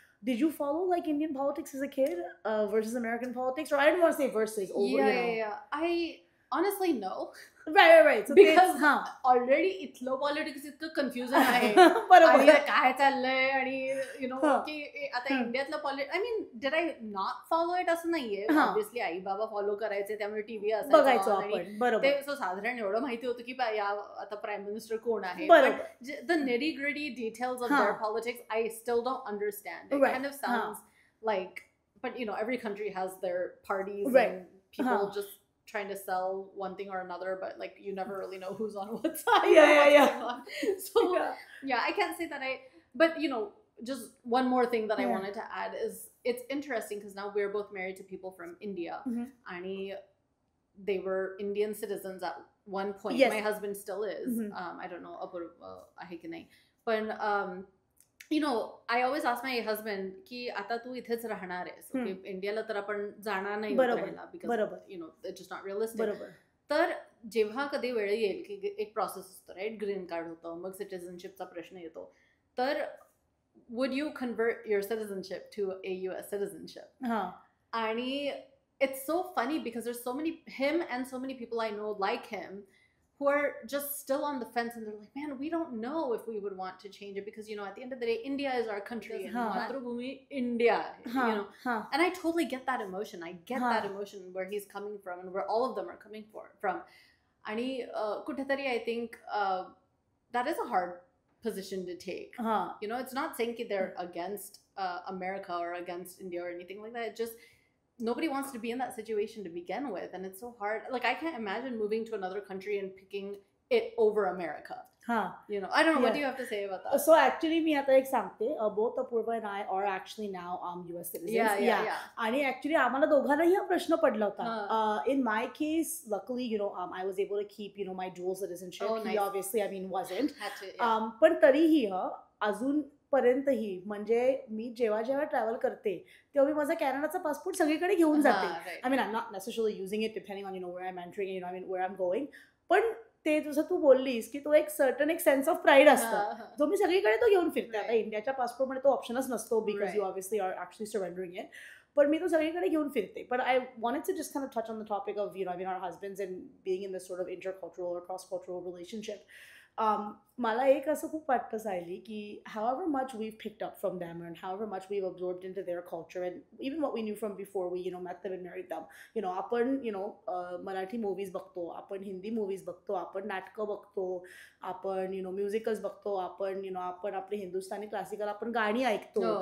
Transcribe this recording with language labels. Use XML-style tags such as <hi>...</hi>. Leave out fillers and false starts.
<en>Did you follow like Indian politics as a kid versus American politics? Or I don't want to say versus. Yeah. I honestly no. Right. So because already</en> <mr>इथलं politics इतकं confusion आहे. बरोबर. काय चाललंय आणि</mr> <en>you know</en> <mr>की आता इंडियातलं</mr> <en>politics, I mean, did I not follow it</en> <mr>असं नाहीये. Obviously आई बाबा follow करायचे, त्यामुळे टीव्ही बघायचो आपण. बरोबर. ते सो साधारण एवढं माहिती होतं की आता प्राईम मिनिस्टर कोण आहे. बरोबर.</mr> <en>The nitty gritty details of their politics I still don't understand. It kind of sounds like, but you know, every country has their parties and people just trying to sell one thing or another, but like you never really know who's on what side. Yeah. So I can't say that but you know, just one more thing that I wanted to add is it's interesting because now we're both married to people from India, and they were Indian citizens at one point. Yes. My husband still is. I don't know</en> <mr>ahe ki nahi,</mr> <en>but you know, I always ask my husband</en> <mr>की आता तू इथेच राहणार आहेस, इंडियाला तर आपण जाणार नाही राहायला,</mr> <en>because you know it's just not realistic.</en> <mr>तर जेव्हा कधी वेळ येईल की एक प्रोसेस असतो, राईट, ग्रीन कार्ड होतं, मग सिटिझनशिपचा प्रश्न येतो, तर</mr> <en>would you convert your citizenship to a US citizenship? हा आणि it's so funny because there's so many him and so many people I know like him who are just still on the fence, and they're like, man, we don't know if we would want to change it because, at the end of the day, India is our country and Matrubhumi India, हा हा and I totally get that emotion. I get Huh. that emotion where he's coming from and where all of them are coming from.</en> <mr>आणि कुठेतरी</mr> <en>I think that is a hard position to take. हा It's not saying that they're against America or against India or anything like that. It's just nobody wants to be in that situation to begin with, and it's so hard. Like, I can't imagine moving to another country and picking it over America. हा I don't know. What Yeah. do you have to say about that? So actually</en> <mr>मी आता एक सांगते,</mr> <en>both Apurva and I are actually now US citizens. Yeah.</en> <mr>आणि actually आम्हाला दोघांनाही हा प्रश्न पडला होता.</mr> <en>In my case, luckily, I was able to keep, my dual citizenship. Oh, He nice. obviously, wasn't. Had to, yeah.</en> <mr>पण तरीही अजूनपर्यंतही म्हणजे मी जेव्हा ट्रॅव्हल करते तेव्हा मी माझा कॅनडाचा पासपोर्ट सगळीकडे घेऊन जाते.</mr> <en>Right. I mean, I'm not necessarily using it depending on, where I'm entering, where I'm going.</en> <mr>पण ते जसं तू बोललीस की तो एक सेन्स ऑफ प्राईड असतं जो मी सगळीकडे तो घेऊन फिरते. आता</mr> <en>Right.</en> <mr>इंडियाच्या पासपोर्टमध्ये तो ऑप्शनच नसतो because</mr> <en>Right. You obviously are actually surrendering it.</en> <mr>पण मी तो सगळीकडे घेऊन फिरते.</mr> <en>But I wanted to just kind of touch on the topic of, our husbands and being in this sort of intercultural or cross-cultural relationship.</en> <mr>मला एक असं खूप वाटतं सायली की</mr> <en>however much we've picked up from them and however much we've absorbed into their culture and even what we knew from before we met them and married them,</en> <mr>आपण Marathi movies बघतो, आपण Hindi movies बघतो, आपण नाटकं बघतो, आपण म्युझिकल्स बघतो, आपण आपले हिंदुस्थानी क्लासिकल आपण गाणी ऐकतो,</mr>